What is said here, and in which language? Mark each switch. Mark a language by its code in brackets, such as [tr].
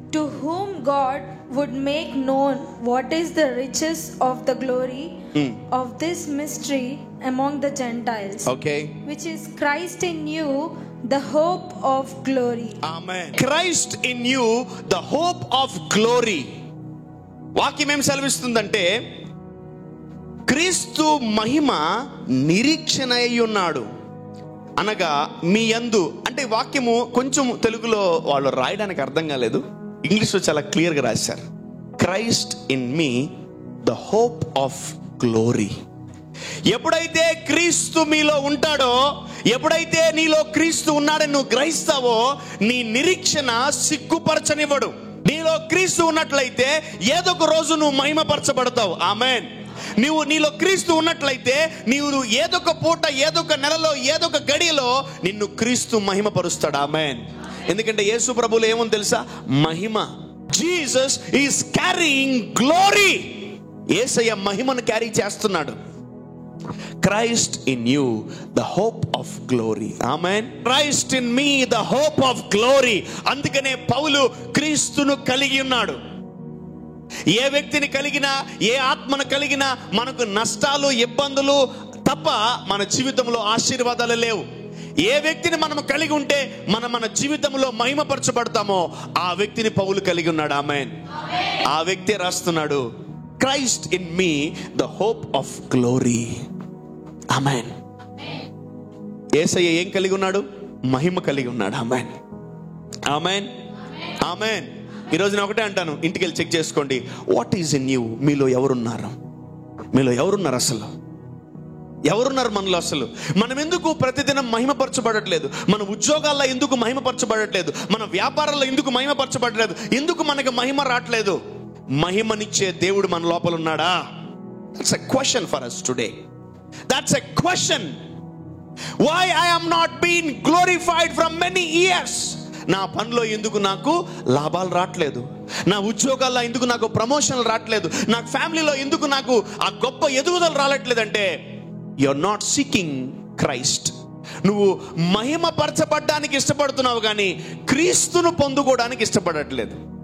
[en] To whom God would make known what is the riches of the glory of this mystery among the Gentiles, okay, which is Christ in you, the hope of glory. Amen. Christ in you, the hope of glory. [te] వాక్యం ఏం సెలవిస్తుందంటే క్రీస్తు మహిమ నిరీక్షణ అయి ఉన్నాడు అనగా మీ యందు. అంటే వాక్యము కొంచెం తెలుగులో వాళ్ళు రాయడానికి అర్థం కాలేదు, ఇంగ్లీష్లో చాలా క్లియర్గా రాశారు. [en] Christ in me the hope of glory. [te] ఎప్పుడైతే క్రీస్తు మీలో ఉంటాడో, ఎప్పుడైతే నీలో క్రీస్తు ఉన్నాడని నువ్వు గ్రహిస్తావో, నీ నిరీక్షణ సిగ్గుపరచనివ్వడు. నీలో క్రీస్తు ఉన్నట్లయితే ఏదో ఒక రోజు నువ్వు మహిమపరచబడతావు. ఆమేన్. నీలో క్రీస్తు ఉన్నట్లయితే నీవు ఏదో ఒక పూట, ఏదో ఒక నెలలో, ఏదో ఒక గడియలో నిన్ను క్రీస్తు మహిమపరుస్తాడు. ఆమేన్. ఎందుకంటే యేసు ప్రభువులో ఏముంది తెలుసా? మహిమ. [en] Jesus is carrying glory. [te] యేసయ్య మహిమను క్యారీ చేస్తున్నాడు. [en] Christ in you, the hope of glory. Amen. Christ in me, the hope of glory. [te] అందుకనే పౌలు క్రీస్తును కలిగి ఉన్నాడు. ఏ వ్యక్తిని కలిగినా, ఏ ఆత్మను కలిగినా మనకు నష్టాలు, ఇబ్బందులు తప్ప మన జీవితంలో ఆశీర్వాదాలు లేవు. ఏ వ్యక్తిని మనం కలిగి ఉంటే మన జీవితంలో మహిమపరచబడతామో ఆ వ్యక్తిని పౌలు కలిగి ఉన్నాడు. ఆమేన్. ఆ వ్యక్తి రాస్తున్నాడు, [en] Christ in me, the hope of glory. [te] ఆమేన్. యేసయ్య ఏం కలిగి ఉన్నాడు? మహిమ కలిగి ఉన్నాడు. ఆమేన్. ఆమేన్. ఆమేన్. ఈరోజు నేను ఒకటే అంటాను, ఇంటికి వెళ్ళి చెక్ చేసుకోండి. [en] What is in you? [te] మీలో ఎవరున్నారు? మీలో ఎవరున్నారు? అసలు ఎవరున్నారు మనలో అసలు? మనం ఎందుకు ప్రతిదినం మహిమపరచబడట్లేదు? మన ఉద్యోగాల్లో ఎందుకు మహిమపరచబడట్లేదు? మన వ్యాపారాల్లో ఎందుకు మహిమపరచబడట్లేదు? ఎందుకు మనకు మహిమ రావట్లేదు? మహిమనిచ్చే దేవుడు మన లోపల ఉన్నాడా? [en] That's a question for us today. That's a question. Why I am not being glorified from many years? [te] నా పనిలో ఎందుకు నాకు లాభాలు రావట్లేదు? నా ఉద్యోగాల్లో ఎందుకు నాకు ప్రమోషన్లు రావట్లేదు? నా ఫ్యామిలీలో ఎందుకు నాకు ఆ గొప్ప ఎదుగుదల రావట్లేదంటే [en] You are not seeking Christ. [te] నువ్వు మహిమపరచబడ్డానికి ఇష్టపడుతున్నావు కానీ క్రీస్తును పొందుకోవడానికి ఇష్టపడట్లేదు.